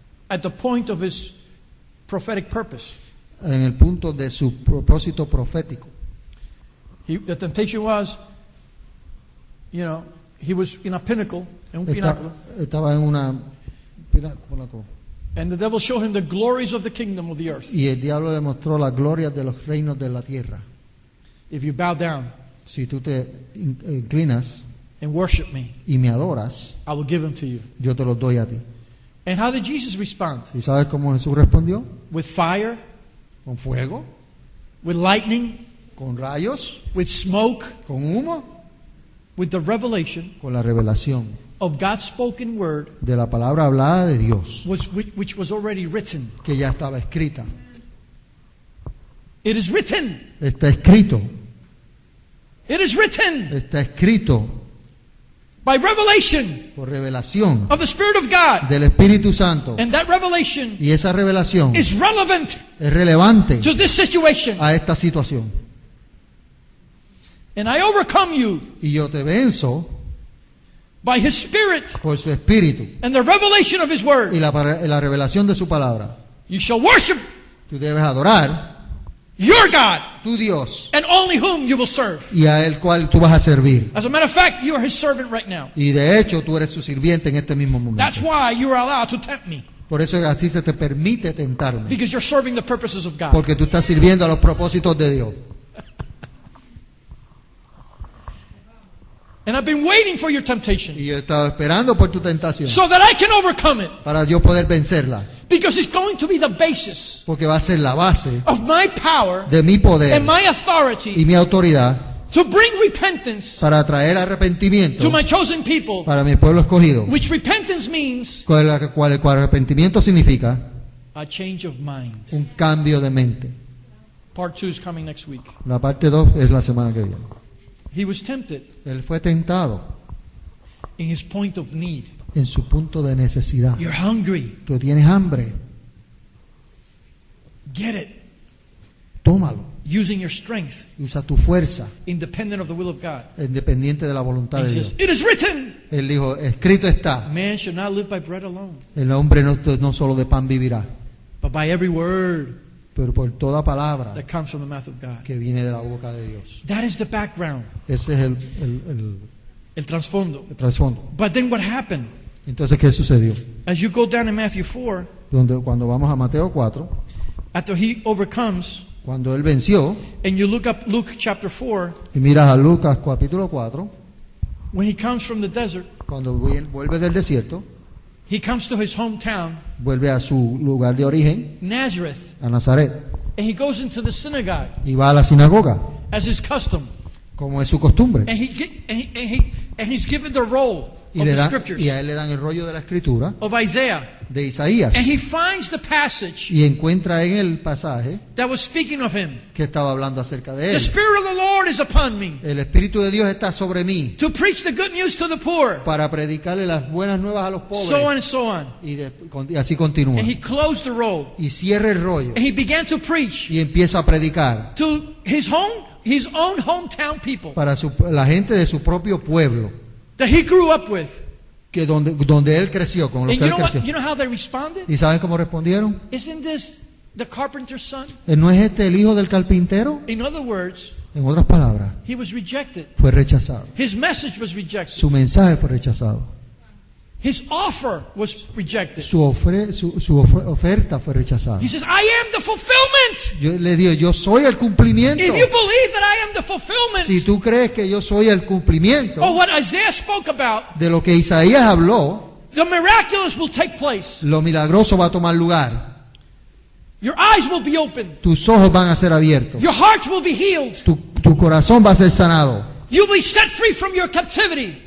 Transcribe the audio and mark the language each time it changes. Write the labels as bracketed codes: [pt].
[en] at the point of his prophetic purpose. [es] en el punto de su propósito profético. [en] The temptation was, he was in a pinnacle, [es] en un pináculo, Estaba en una pináculo. [en] and the devil showed him the glories of the kingdom of the earth. [es] Y el diablo le mostró las glorias de los reinos de la tierra. [en] If you bow down [es] Si tú te inclinas [en] and worship me, [es] y me adoras, [en] I will give them to you. [es] yo te los doy a ti. [en] And how did Jesus respond? [es] ¿Y sabes cómo Jesús respondió? [en] With fire, [es] Con fuego, [en] with lightning, [es] con rayos, [en] with smoke, [es] con humo, [en] with the revelation [es] con la revelación [en] of God's spoken word, [es] de la palabra hablada de Dios, [en] which was already written. [es] que ya estaba escrita. [en] It is written. [es] Está escrito, [en] It is written [es] está escrito [en] by revelation [es] por revelación [en] of the Spirit of God. [es] del Espíritu Santo. [en] And that revelation [es] Y esa revelación [en] is relevant [es] es relevante [en] to this situation. [es] a esta situación. [en] And I overcome you [es] Y yo te venzo [en] by His Spirit [es] por su Espíritu [en] and the revelation of His [es] y [en] word. [es] la revelación de su palabra. [en] You shall worship [es] Tú debes adorar [en] your God [es] tu Dios [en] and only whom you will serve. [es] y a el cual tú vas a servir. [en] As a matter of fact, you are His servant right now. [es] Y de hecho tú eres su sirviente en este mismo [en] That's [es] momento. [en] why you are allowed to tempt me, [es] Por eso a ti se te permite tentarme. [en] because you're serving the purposes of God. [es] Porque tú estás sirviendo a los propósitos de Dios. [en] And I've been waiting for your temptation [es] Y yo he estado esperando por tu tentación [en] so that I can overcome it, [es] para yo poder vencerla. [en] because it's going to be the basis [es] Porque va a ser la base [en] of my power [es] de mi poder [en] and my [es] y [en] authority [es] mi autoridad [en] to bring repentance [es] para traer arrepentimiento [en] to my chosen people, [es] para mi pueblo escogido. [en] which repentance means [es] El cual arrepentimiento significa [en] a change of mind. [es] un cambio de mente. [en] Part 2 is coming next week. [es] La parte 2 es la semana que viene. [en] He was tempted [es] Él fue tentado [en] in his point of need. [es] en su punto de necesidad. [en] You're hungry. [es] Tú tienes hambre, [en] Get it. [es] tómalo. [en] using your strength, [es] usa tu fuerza, [en] independent of the will of God. [es] independiente de la voluntad [en] He [es] de [en] says, [es] Dios. [en] it is written, [es] Él dijo, escrito está, [en] man shall not live by bread alone, [es] el hombre no solo de pan vivirá, [en] but by every word [es] pero por toda palabra [en] that comes from the mouth of God. [es] que viene de la boca de Dios. [en] That is the background, [es] Ese es el trasfondo. el trasfondo. [en] But then what happened? [es] Entonces, ¿qué sucedió? [en] As you go down in Matthew 4, [es] Cuando vamos a Mateo 4, [en] after he overcomes, [es] cuando él venció, [en] and you look up Luke chapter 4, [es] y miras a Lucas capítulo 4, [en] when he comes from the desert, [es] cuando vuelve del desierto, [en] he comes to his hometown, [es] vuelve a su lugar de origen, [en] Nazareth, [es] a Nazaret, [en] and he goes into the synagogue [es] y va a la sinagoga, [en] as his custom, [es] como es su costumbre, [en] and he's given the roll [es] y, [en] of the [es] y [en] scriptures [es] a él le dan el rollo de la escritura [en] of Isaiah, [es] de Isaías, [en] and he finds the passage [es] y encuentra en el pasaje [en] that was speaking of him. [es] que estaba hablando acerca de [en] The [es] él. [en] Spirit of the Lord is upon me [es] El Espíritu de Dios está sobre mí [en] to preach the good news to the poor, [es] para predicarle las buenas nuevas a los pobres, [en] so on and so on. [es] y así continúa. [en] And he closed the roll, [es] Y cierra el rollo [en] and he began to preach [es] y empieza a predicar [en] to his own hometown people [es] para la gente de su propio pueblo, [en] that he grew up with. [es] que donde él creció, con los [en] And [es] que [en] you [es] él [en] know what? [es] creció. [en] You know how they responded? [es] ¿Y saben cómo respondieron? [en] Isn't this the carpenter's son? [es] ¿No es este el hijo del carpintero? [en] In other words, [es] En otras palabras, [en] he was rejected. [es] fue rechazado. [en] His message was rejected. [es] Su mensaje fue rechazado. [en] His offer was rejected. [es] Su oferta fue rechazada. [en] He says, I am the fulfillment. [es] Yo le digo, yo soy el cumplimiento. [en] If you believe that I am the fulfillment [es] Si tú crees que yo soy el cumplimiento [en] of what Isaiah spoke about, [es] de lo que Isaías habló, [en] the miraculous will take place. [es] lo milagroso va a tomar lugar. [en] Your eyes will be opened. [es] Tus ojos van a ser abiertos. [en] Your hearts will be healed. [es] Tu corazón va a ser sanado. [en] You'll be set free from your captivity